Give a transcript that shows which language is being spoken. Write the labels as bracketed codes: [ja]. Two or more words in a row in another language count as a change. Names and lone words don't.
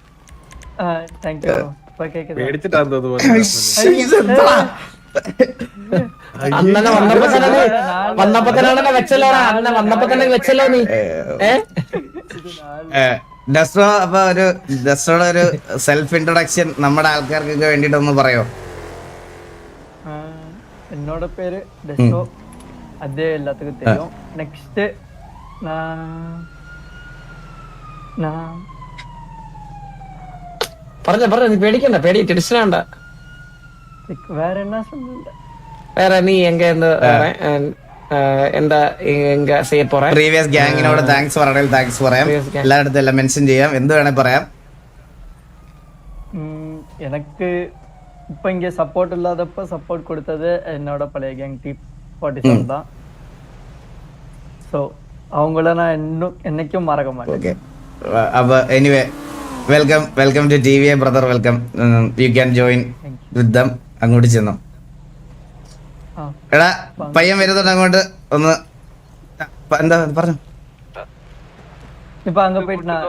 [ml] അണ്ണനെ വന്നപ്പോ തന്നെ വെച്ചല്ലോ നീ. ഡെസ്ട്രോ, അപ്പൊ ഡെസ്ട്രോയുടെ ഒരു [en] self introduction [ml] നമ്മുടെ ആൾക്കാർക്കൊക്കെ വേണ്ടിട്ടൊന്ന് പറയോ? [ta] என்னோட பேரு டெஸ்டோ, அது எல்லாத்துக்கும் தெரியும். நெக்ஸ்ட் [ml] പറഞ്ഞ നീ പേടിക്കണ്ട, ടെൻഷൻ വേണ്ട. [ta] வேற என்ன சொல்லுங்க? [ml] വേറെ നീ എന്താ ചെയ്യ പോറ? പ്രീവിയസ് ഗ്യാങ്ങിനോട് താങ്ക്സ് പറയണേൽ താങ്ക്സ് പറയാം. എല്ലായിടത്തും എല്ലാം മെൻഷൻ ചെയ്യാം, എന്ത് വേണേ പറയാം. [ta] எனக்கு இப்போ இங்கே சப்போர்ட் இல்லாதப்ப சப்போர்ட் கொடுத்தது என்னோட பழைய கேங் T47 தான். ஸோ அவங்கள நான் என்னைக்கும் மறக்க மாட்டேன். [en] okay, അപ്പൊ anyway welcome to TVA brother, welcome. you can join with them. [ml] അങ്ങോട്ട് ചെന്നു. എടാ പയ്യൻ വരുന്നുണ്ട് അങ്ങോട്ട്, ഒന്ന് എന്താ പറഞ്ഞു? ഇപ്പൊ അങ്ങ് പോയിട്ട് ഞാൻ